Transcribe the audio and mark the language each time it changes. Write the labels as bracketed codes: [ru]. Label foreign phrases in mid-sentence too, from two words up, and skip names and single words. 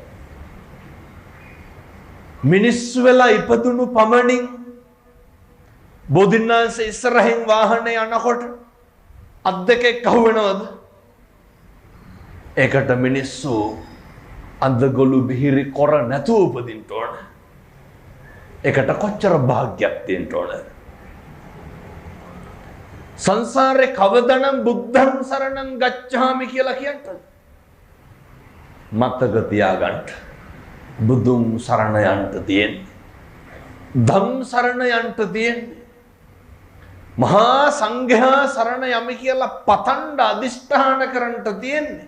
[si] මිනිස්සු වෙලා ඉපදුණු පමණින් බෝධින්නාංශ ඉස්සරහින් වාහනේ යනකොට අත් දෙකක් අහුවෙනවද? ඒකට මිනිස්සු අන්දගොළු බිහිරි කොර නැතුව උපදින්න ඕන. ඒකට කොච්චර භාග්යක් තියෙන්න ඕන? සංසාරේ කවදනම් [pi] බුද්ධං සරණං ගච්ඡාමි [si] කියලා කියන්ටද? මතක තියාගන්න. බුදුන් සරණ යන්න තියෙන්නේ. ධම් සරණ යන්න තියෙන්නේ. මහා සංඝයා සරණ යමි කියලා පතන්න අදිෂ්ඨාන කරන්න තියෙන්නේ.